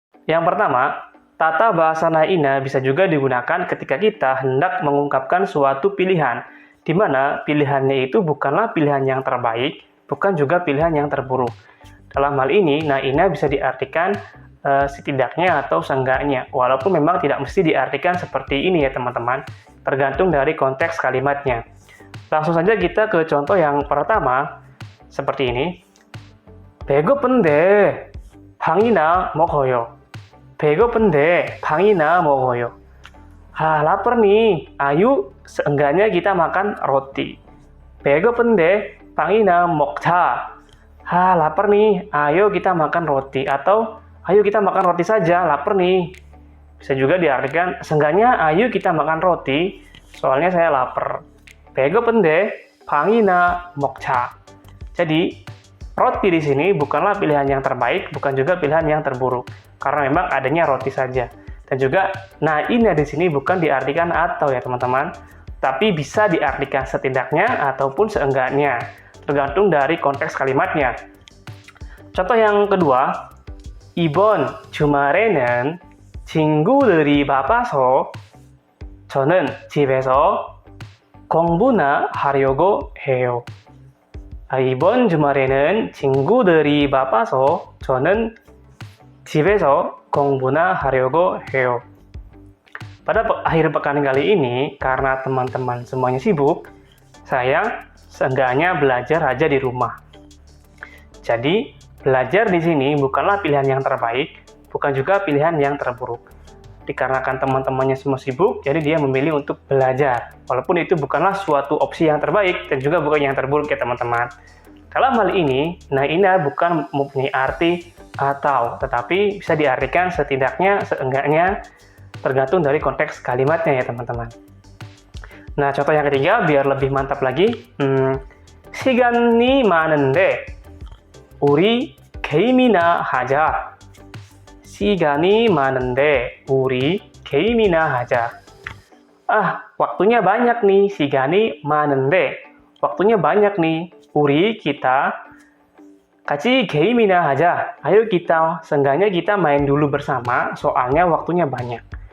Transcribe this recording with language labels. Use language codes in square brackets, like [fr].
[id] Yang pertama, tata bahasa Na-ina bisa juga digunakan ketika kita hendak mengungkapkan suatu pilihan, di mana pilihannya itu bukanlah pilihan yang terbaik, bukan juga pilihan yang terburuk. Dalam hal ini, Na-ina bisa diartikan setidaknya atau seenggaknya, walaupun memang tidak mesti diartikan seperti ini ya teman-teman, tergantung dari konteks kalimatnya. Langsung saja kita ke contoh yang pertama, seperti ini. [ko] 배고픈데 방이나 먹어요. 배고픈데 방이나 먹어요. [id] Lapar nih, ayo seenggaknya kita makan roti. [ko] 배고픈데 방이나 먹자. [id] Lapar nih, ayo kita makan roti. Atau, ayo kita makan roti saja, lapar nih. Bisa juga diartikan, seenggaknya ayo kita makan roti, soalnya saya lapar. [ko] 배고픈데 방이나 먹자. [id] Jadi, roti di sini bukanlah pilihan yang terbaik, bukan juga pilihan yang terburuk. Karena memang adanya roti saja. Dan juga Na-ina di sini bukan diartikan atau ya teman-teman, tapi bisa diartikan setidaknya ataupun seenggaknya, tergantung dari konteks kalimatnya. Contoh yang kedua, [ko] 이번 주말에는 친구들이 바빠서 저는 집에서 공부나 하려고 해요. 이번 주말에는 친구들이 바빠서 저는 집에서 공부나 하려고 해요. [id] Pada akhir pekan kali ini, karena teman-teman semuanya sibuk, saya seenggaknya belajar aja di rumah. Jadi, belajar di sini bukanlah pilihan yang terbaik, bukan juga pilihan yang terburuk. Dikarenakan teman-temannya semua sibuk, jadi dia memilih untuk belajar. Walaupun itu bukanlah suatu opsi yang terbaik, dan juga bukan yang terburuk ya teman-teman. Dalam hal ini, Na-ina bukan mempunyai arti atau, tetapi bisa diartikan setidaknya, seenggaknya, tergantung dari konteks kalimatnya ya teman-teman. Nah, contoh yang ketiga, biar lebih mantap lagi. [ko] 시간이 많은데 우리 게임이나 하자. 시간이 많은데 우리 게임이나 하자. [id] Waktunya banyak nih. [ko] 시간이 많은데. [id] Waktunya banyak nih. [ko] 우리 kita 같이 게임이나 하자. [id] Ayo kita, seenggaknya kita main dulu bersama, soalnya waktunya banyak.